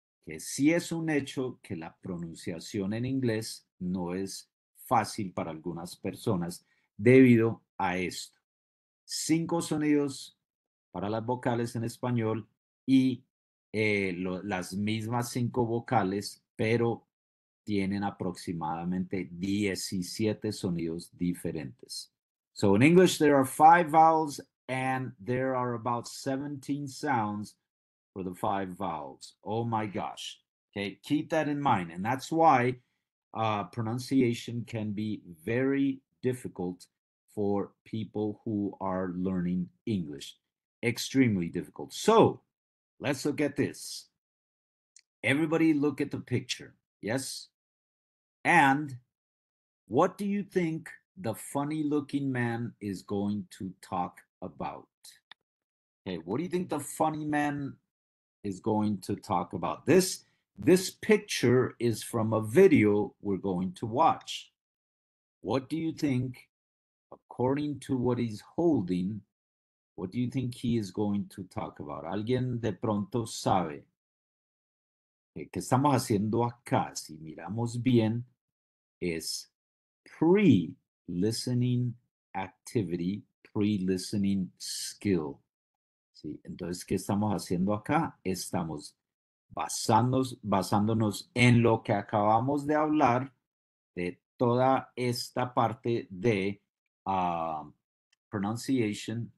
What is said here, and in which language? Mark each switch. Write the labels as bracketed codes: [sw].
[es] que sí es un hecho que la pronunciación en inglés no es fácil para algunas personas debido a esto. 5 sonidos para las vocales en español y las mismas 5 vocales, pero tienen aproximadamente 17 sonidos diferentes. [en] So in English, there are 5 vowels and there are about 17 sounds for the 5 vowels. Oh my gosh. Okay, keep that in mind. And that's why pronunciation can be very difficult for people who are learning English. Extremely difficult. So let's look at this. Everybody look at the picture. Yes? And what do you think the funny looking man is going to talk about? Okay, what do you think the funny man is going to talk about? This picture is from a video we're going to watch. What do you think, according to what he's holding, what do you think he is going to talk about? [es] ¿Alguien de pronto sabe qué estamos haciendo acá? Si miramos bien, es [en] pre-listening activity, pre-listening skill. [es] ¿Sí? Entonces, ¿qué estamos haciendo acá? Estamos basándonos en lo que acabamos de hablar de toda esta parte de [en] pronunciation.